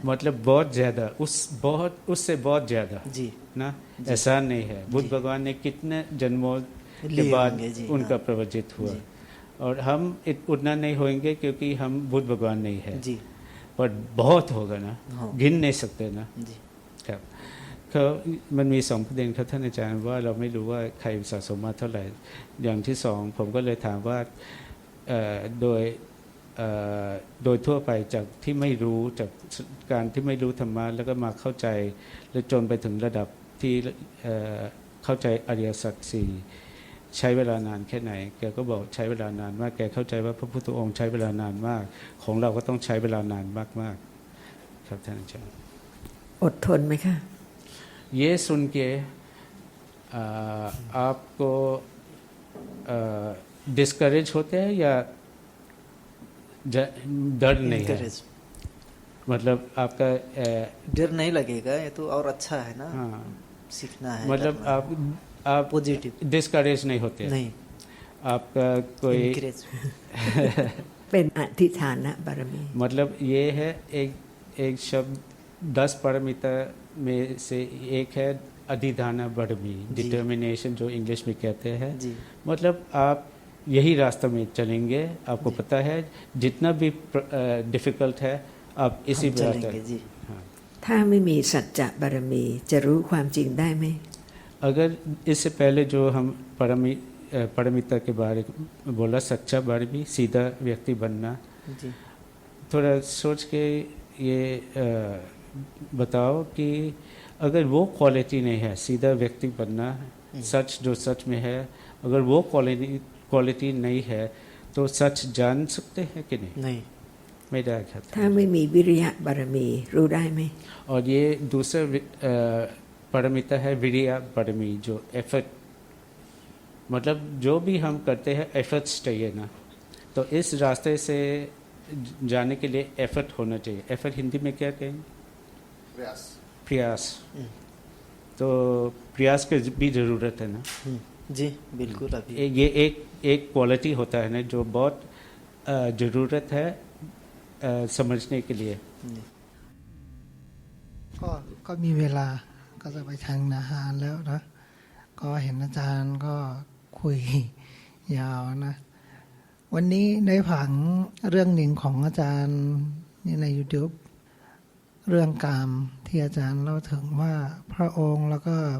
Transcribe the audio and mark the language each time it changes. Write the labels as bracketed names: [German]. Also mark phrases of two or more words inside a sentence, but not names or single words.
[Hindi] मतलब बहुत ज्यादा, उससे बहुत ज्यादा जी ना, जी। ऐसा नहीं है। बुद्ध जी। भगवान ने कितने जन्मों के लिए बाद होंगे, जी, उनका हाँ। प्रवचित हुआ, जी। और हम उतना नहीं होंगे क्योंकि हम बुद्ध भगवान नहीं है, जी पर बहुत होगा ना, हाँ। गिन नहीं सकते ना। जी [Thai] ครับเขามันมีสองประเด็นครับท่านอาจารย์ว่าเราไม่รู้ว่าใครสะสมมาเท่าไหร่ อย่างที่สองผมก็เลยถามว่าโดยทั่วไปจากที่ไม่รู้จากการที่ไม่รู้ธรรมะแล้วก็มาเข้าใจและจนไปถึงระดับที่เข้าใจอริยสัจสี่ใช้เวลานานแค่ไหนแกก็บอกใช้เวลานานมากแกเข้าใจว่าพระพุทธองค์ใช้เวลานานมากของเราก็ต้องใช้เวลานานมากๆครับท่านอาจารย์ อดทนไหมคะ [Hindi] ये सुन के आपको डिस्करेज होते हैं या डर नहीं है? Encourage। मतलब आपका डर नहीं लगेगा, ये तो और अच्छा है ना। हाँ, सीखना है, मतलब करना आप पॉजिटिव डिस्करेज नहीं होते हैं? नहीं, आपका कोई encourage। [Thai] เป็นอธิฐานะบารมี [Hindi] मतलब ये है एक शब्द 10 परमिता में से एक है अधिधाना बड़मी, जी। डिटर्मिनेशन जो इंग्लिश में कहते हैं। जी मतलब आप यही रास्ते में चलेंगे, आपको पता है जितना भी डिफिकल्ट है आप इसी हम पे चलेंगे जी। हाँ। [Thai] ถ้าไม่มีสัจจะบารมีจะรู้ความจริงได้ไหม [Hindi] अगर इससे पहले जो हम परमिता के बारे में बोला, सच्चा बारमी, सीधा व्यक्ति बनना, जी थोड़ा सोच के ये बताओ कि अगर वो क्वालिटी नहीं है, सीधा व्यक्ति बनना, सच जो सच में है, अगर वो क्वालिटी नहीं है तो सच जान सकते हैं कि नहीं? नहीं। मेरा ख्याल [Thai] ถ้าไม่มีวิริยะบารมีรู้ได้ไหม [Hindi] और ये दूसरा परमिता है विरिया परमी, जो एफर्ट, मतलब जो भी हम करते हैं एफर्ट्स चाहिए ना, तो इस रास्ते से जाने के लिए एफर्ट होना चाहिए। एफर्ट हिंदी में क्या कहेंगे? प्रयास। तो प्रयास की भी ज़रूरत है ना। जी बिल्कुल। अभी ये एक क्वालिटी होता है ना जो बहुत ज़रूरत है समझने के लिए। जी। [Thai] ก็มีเวลาก็จะไปทางนาหารแล้วนะก็เห็นอาจารย์ก็คุยยาวนะ วันนี้ได้ผังเรื่องหนึ่งของอาจารย์นี่ใน YouTube เรื่องกามที่อาจารย์เล่าถึงว่าพระองค์แล้วก็